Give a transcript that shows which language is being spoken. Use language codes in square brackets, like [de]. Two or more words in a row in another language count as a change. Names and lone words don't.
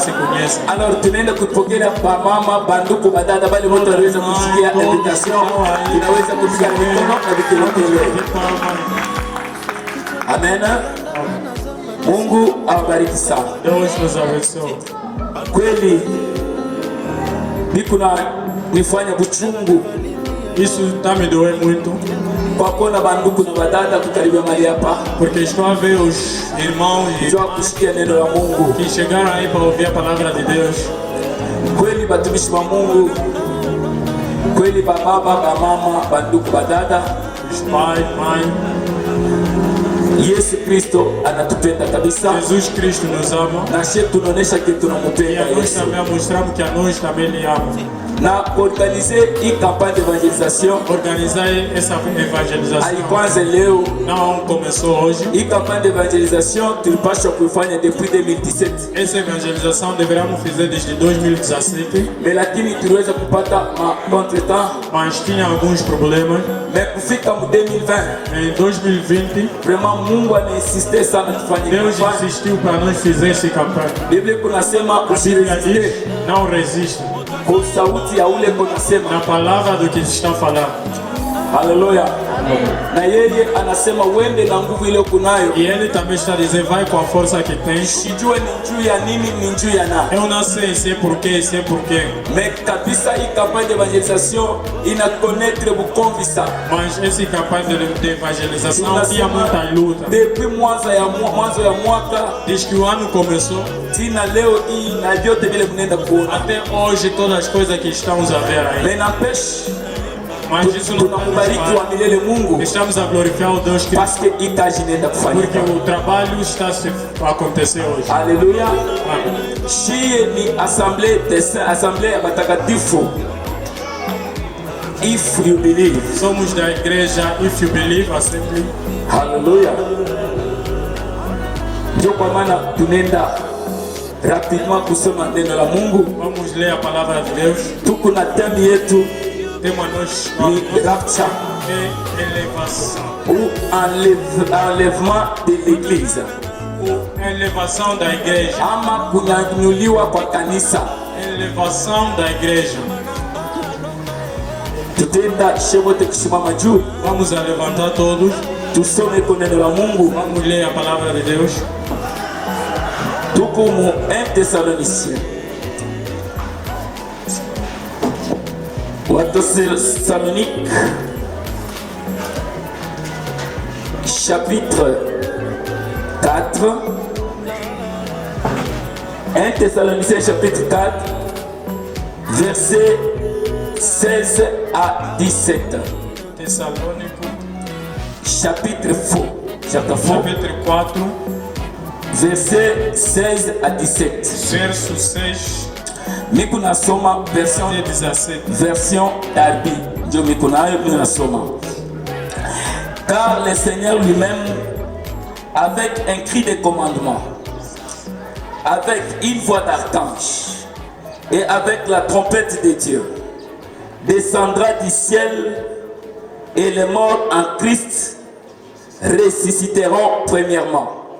[sw] Alors tunaenda kupokea mama banduku badada bali wote waweza kusikia invitation. Tunaweza kupiga mikono na vikelele. Amen. Mungu awabariki sana. Kweli nikuna nifanya buchungu. [pt] Isso tá me doendo muito. [sw] Kwa kuona banduku na badada kukaribia mahali hapa. [pt] Porque estou a ver os irmãos [sw] kusikia neno la Mungu [pt] que chegaram aí para ouvir a palavra de Deus. [sw] Kweli batumishi wa Mungu, kweli baba, mama, banduku, badada, [pt] pai, mãe. [sw] Yesu Kristo anatupenda kabisa. [pt] Jesus Cristo nos ama. [sw] Na sisi tunaonesha que tunampenda Yesu. [pt] Nós também mostramos que a nós também ele ama. [fr] Na organiser une campagne d'évangélisation. [pt] Organiser essa evangelização. [sw] Haikuanza leo. [pt] Não começou hoje. [fr] Une campagne d'évangélisation [sw] tulipaswa kuifanya [fr] depuis 2017. [pt] Essa evangelização deveríamos fazer desde 2017. [sw] Mais lakini tuliweza kupata contretemps. [pt] Mas tinha alguns problemas. [sw] Mais kufika mu 2020. [pt] Em 2020. [sw] Vraiment Mungu anainsistir sana tufanye. [pt] Deus insistiu para nós fazer essa campanha. [sw] Biblia kunasema [pt] usireziste. Não resiste. [sw] Kwa sauti ya ule kunasema [pt] na palavra do que está falando. [sw] Haleluya. Na yeye anasema uende na nguvu ile kunayo. [pt] E ele também está dizendo vai com a força que tem. [sw] Sijue ni juu ya nini, ni juu ya nani. [pt] Eu não sei se é porquê, se é porquê. [sw] Mais kabisa hii [fr] campagne d'évangélisation [sw] ina connaître bukonvisa. [pt] Mas esse campagne de evangelização tinha muita luta. [sw] Depuis mwanzo ya mwaka, [pt] desde que o ano começou, [sw] tina leo hii na vyote vile mnaenda kuona. [pt] Até hoje todas as coisas que estamos a ver aí. [fr] Mais n'empêche [pt] mas isso não [sw] tunakubariki wa milele Mungu. [pt] Estamos a glorificar o Deus que [fr] parce que [sw] itaji nenda kufanyika. [pt] Porque o trabalho está a acontecer hoje. [sw] Haleluya. Shie ni assemblee ya batakatifu. [en] If you believe. [pt] Somos da igreja If You Believe Assembly. [sw] Haleluya. Ndio kwa maana tunaenda rapidement kusoma neno la Mungu. Vamos ler a palavra de Deus. Tuko na theme yetu ni rapture [fr] et élévation ou enlèvement de l'église ou élévation [pt] da igreja [sw] ama kunyanyuliwa kwa kanisa. [pt] Élévation da igreja. [sw] Tutenda shemote kusimama juu. [pt] Vamos a levantar todos. [sw] Tusome kwa neno la Mungu. [pt] Vamos ler a palavra de Deus. [sw] Tuko mu 1 Thessaloniciens. [fr] Thessalonique, chapitre 4. 1 Thessaloniciens chapitre 4, versets 16 à 17. Thessalonique, chapitre 4, versets 16 à 17. [pt] Verso 6. [sw] Miku nasoma version Darby. Ndio miku nayo mimi nasoma. [fr] Car le Seigneur lui-même, avec un cri de commandement, avec une voix d'archange et avec la trompette de Dieu, descendra du ciel, et les morts en Christ ressusciteront premièrement.